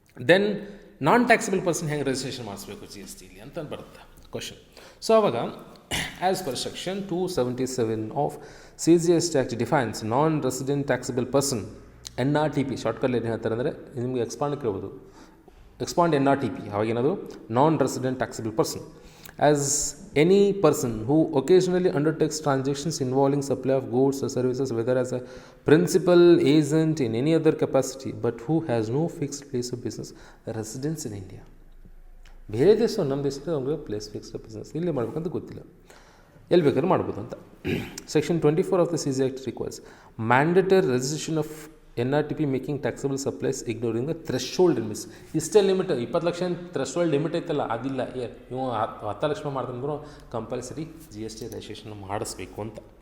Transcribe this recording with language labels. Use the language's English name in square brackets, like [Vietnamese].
[Kannada] Then ನಾನ್ taxable person ಹೆಂಗೆ registration ಮಾಡಿಸ್ಬೇಕು GST ಇಲ್ಲಿ ಅಂತ ಬರುತ್ತೆ ಕ್ವಶನ್. [English] So ಆವಾಗ as per section 277 of CGST Act defines non resident taxable person NRTP. [Kannada] ಶಾರ್ಟ್ಕಲ್ಲಿ ಏನು ಹೇಳ್ತಾರೆ ಅಂದರೆ ನಿಮಗೆ ಎಕ್ಸ್ಪಾಂಡ್ ಕೇಳ್ಬೋದು, expand NRTP. ಅವಾಗೇನದು [English] Non resident taxable person as any person who occasionally undertakes transactions involving supply of goods or services, whether as a principal agent in any other capacity, but who has no fixed place of business residence in India. [Kannada] ಬೇರೆ ದೇಶ ನಮ್ಮ ದೇಶಕ್ಕೆ ಅವ್ರಿಗೆ place fixed business ಇಲ್ಲಿ ಮಾಡ್ಬೇಕಂತ ಗೊತ್ತಿಲ್ಲ, ಎಲ್ಲಿ ಬೇಕಾದ್ರೂ ಮಾಡ್ಬೋದು ಅಂತ. [English] Section 24 of the CG Act requires mandatory registration of NRTP making taxable supplies ignoring the threshold limits. [Kannada] ಇಷ್ಟೇ ಲಿಮಿಟ್ 20 ಲಕ್ಷ ಥ್ರೆಶೋಲ್ಡ್ ಲಿಮಿಟ್ ಐತಲ್ಲ, ಅದಿಲ್ಲ. ನೀವು 10 ಲಕ್ಷ ಮಾಡ್ದಂದ್ರೂ ಕಂಪಲ್ಸರಿ GST ರಿಜಿಸ್ಟ್ರೇಷನ್ ಮಾಡಿಸ್ಬೇಕು ಅಂತ.